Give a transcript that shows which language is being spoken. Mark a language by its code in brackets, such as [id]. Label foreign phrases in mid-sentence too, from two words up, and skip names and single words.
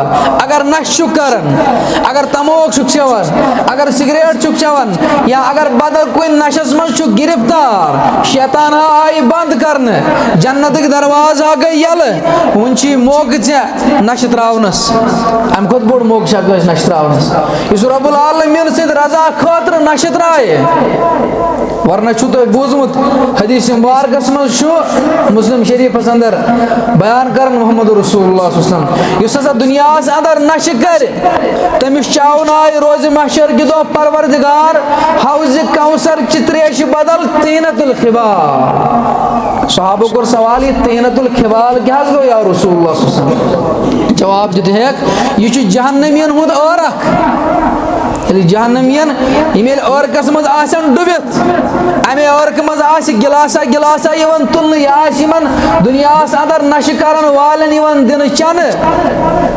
[ks] اگر نشہٕ چھُکھ کران، اگر تموک چھُکھ چٮ۪وان، اگر سگریٹ چھُکھ چٮ۪وان، یا اگر بدل کُنہِ نشس منٛز چھُکھ گرفتار، شیطان آیہِ بنٛد کرنہٕ، جنتٕکۍ دروازٕ گٔے یَلہٕ، وۄنۍ چھی موقعہٕ ژےٚ نشہٕ ترٛاونس. اَمہِ کھۄتہٕ بوٚڑ موقعہٕ چھا کٲنٛسہِ نشہٕ ترٛاونس؟ یُس رۄب العالمیٖن سٕنٛدِ رضا خٲطرٕ نشہٕ ترٛایہِ. ورنہ چھُو تۄہہِ بوٗزمُت حدیث مبارکس منٛز چھُ مسلم شریٖفس انٛدر بیان کران محمد [ar] رسول اللہ صلی اللہ علیہ وسلم [ks] یُس ہسا دُنیاہس انٛدر نشہٕ کرِ تٔمِس چاونایہِ روزِ محشر کہِ دۄہ پروردگار حوضِ کوثر چہِ تریشہِ بدل [ar] طیٖنۃ الخبال. [ks] صحابو کوٚر سوال یہِ [ar] طیٖنۃ الخبال [ks] کیٛاہ حظ گوٚو [ar] یا رسول اللہ صلی اللہ علیہ وسلم؟ [ks] جواب دِتہٮ۪کھ یہِ چھُ جہنمین ہُنٛد ٲرکھ. ییٚلہِ جہنمین یِم ییٚلہِ ٲرکس منٛز آسن ڈُبِتھ، امے ٲرکہٕ منٛز آسہِ گِلاسا گِلاسا یِوان تُلنہٕ، یہِ آسہِ یِمن دُنیاہس انٛدر نشہٕ کرن والٮ۪ن یِوان دِنہٕ چنہٕ.